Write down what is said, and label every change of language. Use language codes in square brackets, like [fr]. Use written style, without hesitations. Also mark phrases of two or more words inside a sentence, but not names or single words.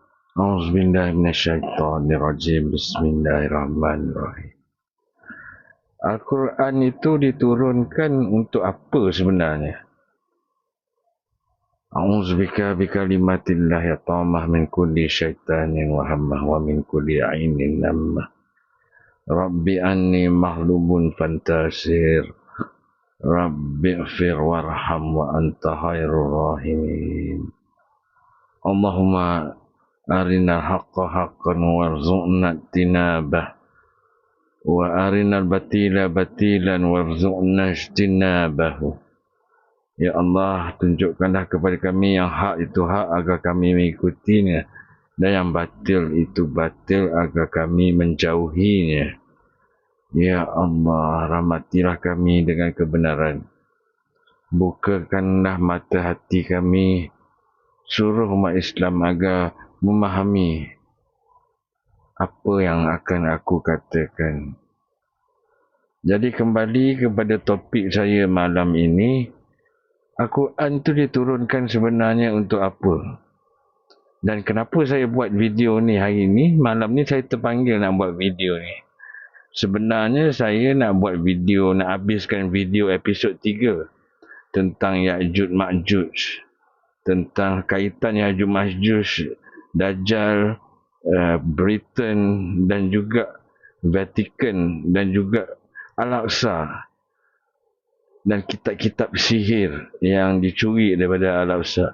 [ar] أعوذ بالله من الشيطان الرجيم. بسم الله الرحمن الرحيم. [ms] Al-Quran itu diturunkan untuk apa sebenarnya? [ar] أعوذ بكلمات الله التامة من كل شيطان وهامة ومن كل عين لامة. رب أني مغلوب فانتصر. رب اغفر وارحم وأنت خير الراحمين. اللهم أرنا الحق حقا وارزقنا اتباعه. وأرنا الباطل باطلا وارزقنا اجتنابه. [ms] Ya Allah, tunjukkanlah kepada kami yang hak itu hak agar kami mengikutinya, dan yang batil itu batil agar kami menjauhinya. Ya Allah, rahmatilah kami dengan kebenaran. Bukakanlah mata hati kami, suruh umat Islam agar memahami apa yang akan aku katakan. Jadi kembali kepada topik saya malam ini, Al-Quran itu diturunkan sebenarnya untuk apa? Dan kenapa saya buat video ni hari ni? Malam ni saya terpanggil nak buat video ni. Sebenarnya saya nak buat video, nak habiskan video episod 3 tentang Ya'juj Ma'juj, tentang kaitan Ya'juj Ma'juj, Dajjal, Britain dan juga Vatican dan juga Al-Aqsa dan kitab-kitab sihir yang dicuri daripada Al-Aqsa.